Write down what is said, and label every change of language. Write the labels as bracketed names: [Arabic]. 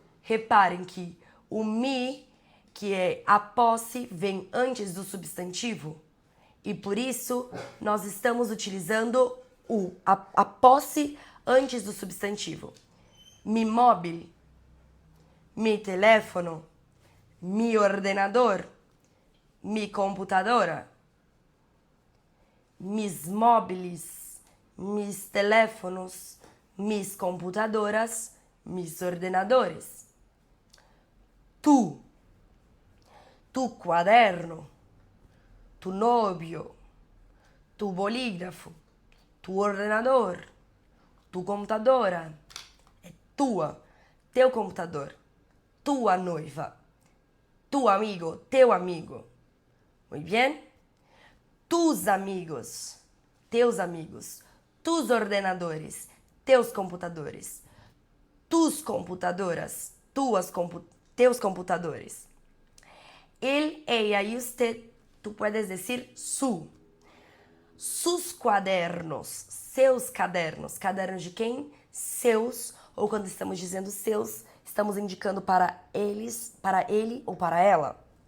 [Portuguese] Reparem que o mi, que é a posse, vem antes do substantivo. E por isso, nós estamos utilizando a posse antes do substantivo. [Spanish] Mi móvel, mi teléfono, mi ordenador, mi computadora, mis móviles, mis teléfonos, mis computadoras, mis ordenadores. Tu cuaderno, tu novio, tu bolígrafo, tu ordenador, tu computadora, [Portuguese] é tua, teu computador, tua noiva, [Spanish] tu amigo, [Portuguese] teu amigo. [Spanish] Muy bien? Tus amigos, [Portuguese] teus amigos, [Spanish] tus ordenadores, [Portuguese] teus computadores, [Spanish] tus computadoras, teus computadores. Él, ella y usted, tú puedes decir su. Sus cadernos, [Portuguese] seus cadernos. Cadernos de quem? Seus, ou quando estamos dizendo seus, Estamos indicando para eles, para ele ou para ela.